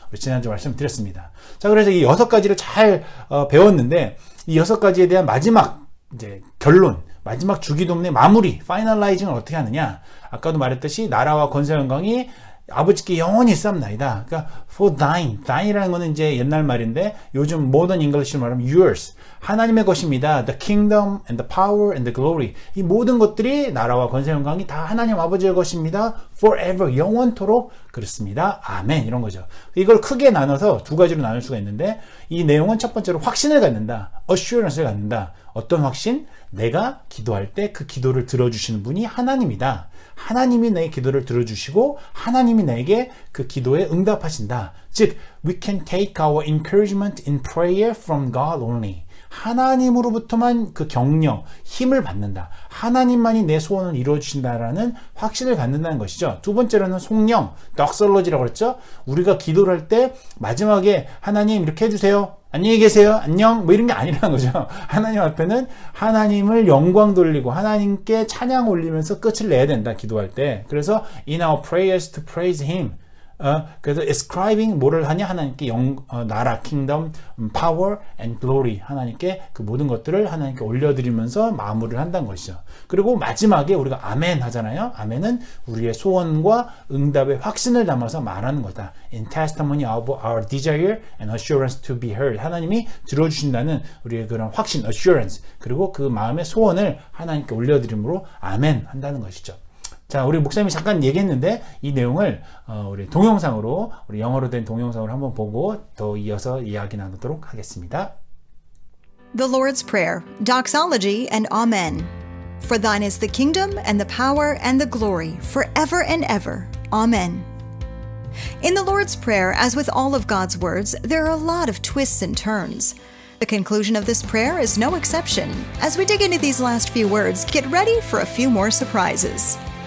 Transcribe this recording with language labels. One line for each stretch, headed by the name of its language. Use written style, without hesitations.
Korean: 우리 지난주 말씀드렸습니다. 자, 그래서 이 6가지를 잘 배웠는데 이 6가지에 대한 마지막 이제 결론, 마지막 주기도문의 마무리, 파이널라이징을 어떻게 하느냐? 아까도 말했듯이 나라와 권세 영광이 아버지께 영원히 싸움나이다. 그러니까
English: for thine, thine
Korean: 이라는 거는 이제 옛날 말인데 요즘 modern English로 말하면 yours, 하나님의 것입니다.
English: The kingdom and the power and the glory.
Korean: 이 모든 것들이 나라와 권세 영광이 다 하나님 아버지의 것입니다. forever, 영원토록 그렇습니다. 아멘. 이런 거죠. 이걸 크게 나눠서 2가지로 나눌 수가 있는데 이 내용은 첫 번째로 확신을 갖는다, assurance를 갖는다. 어떤 확신? 내가 기도할 때 그 기도를 들어주시는 분이 하나님이다. 하나님이 내 기도를 들어주시고 하나님이 나에게 그 기도에 응답하신다.
English: 즉, we can take our encouragement in prayer from God only.
Korean: 하나님으로부터만 그 격려, 힘을 받는다. 하나님만이 내 소원을 이루어주신다라는 확신을 갖는다는 것이죠. 두 번째로는 속령, 덕설러지라고 그랬죠. 우리가 기도를 할 때 마지막에 하나님 이렇게 해주세요. 안녕히 계세요. 안녕. 뭐 이런 게 아니라는 거죠. 하나님 앞에는 하나님을 영광 돌리고 하나님께 찬양 올리면서 끝을 내야 된다. 기도할 때.
English: 그래서 in our prayers to praise Him.
Korean: 그래서 ascribing 뭐를 하냐? 하나님께 나라,
English: kingdom, power and glory.
Korean: 하나님께 그 모든 것들을 하나님께 올려드리면서 마무리를 한다는 것이죠. 그리고 마지막에 우리가 아멘 하잖아요. 아멘은 우리의 소원과 응답의 확신을 담아서 말하는 거다.
English: In testimony of our desire and assurance to be heard.
Korean: 하나님이 들어주신다는 우리의 그런 확신, assurance. 그리고 그 마음의 소원을 하나님께 올려드림으로 아멘 한다는 것이죠. 자, 우리 목사님이 잠깐 얘기했는데 이 내용을 우리 동영상으로, 우리 영어로 된 동영상으로 한번 보고 더 이어서 이야기 나누도록 하겠습니다.
English: The Lord's Prayer, Doxology and Amen. For thine is the kingdom and the power and the glory forever and ever. Amen. In the Lord's Prayer, as with all of God's words, there are a lot of twists and turns. The conclusion of this prayer is no exception. As we dig into these last few words, get ready for a few more surprises.